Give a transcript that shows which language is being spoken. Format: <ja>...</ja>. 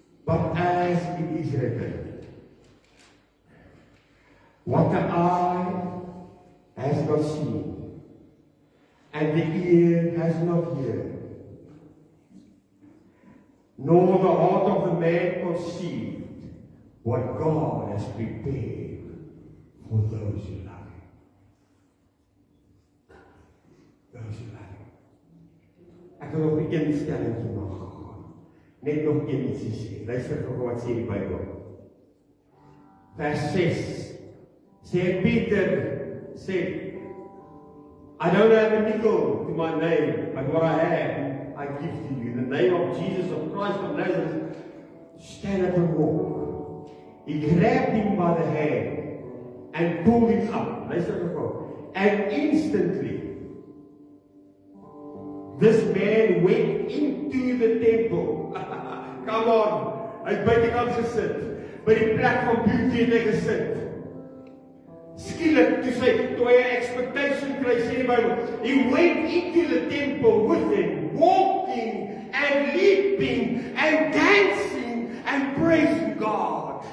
<en>But as it is written, what the eye has not seen, and the ear has not heard, nor the heart of the man conceived, what God has prepared for those who love Him. Those who love Him.</en> <af>Ek wil nog een stelling maak. Net nog een ietsie sê. Luister gou wat sê die Bybel. Vers 6. Sê Peter, sê,</af> <en>I don't have a nickel to my name, but what I have, I give to you. In the name of Jesus of Christ of Nazareth, stand up and walk. He grabbed him by the hand and pulled him up.</en> <af>Luister gou.</af> <en>And instantly, this man went into the temple. Come on.</en> <af>Hy het buitekant gesit. By die plek van beauty het hy gesit. Skielik, toe hy 'n expectation kry, sê die Bybel,</af> <en>he went into the temple with them, walking and leaping and dancing and praising God.</en>